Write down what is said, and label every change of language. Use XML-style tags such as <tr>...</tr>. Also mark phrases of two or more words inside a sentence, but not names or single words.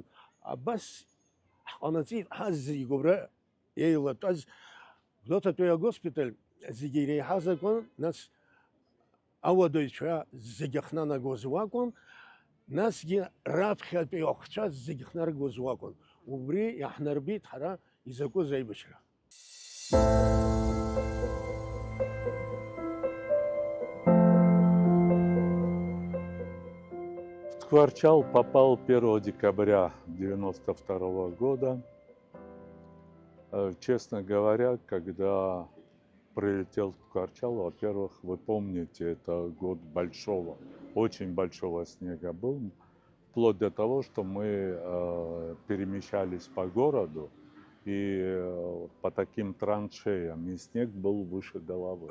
<ab>Абас ҳҟанаҵеит ҳаз зегьы игәыбра еилатәаз Гәдоуҭатәи агоспиталь зегьы иреиҳаз акәын, нас ауадаҩцәа зегьы хнанагоз уакәын, насгьы раԥхьатәи ахәцәа зегьы хнаргоз уакәын. убри иаҳнарбеит ҳара изакәыз аибашьра.</ab> <ru>В Ткварчал попал 1 декабря 1992 года. Честно говоря, когда прилетел в Ткварчал, во-первых, вы помните, это год большого, очень большого снега был, вплоть до того, что мы перемещались по городу и по таким траншеям, и снег был выше головы.</ru>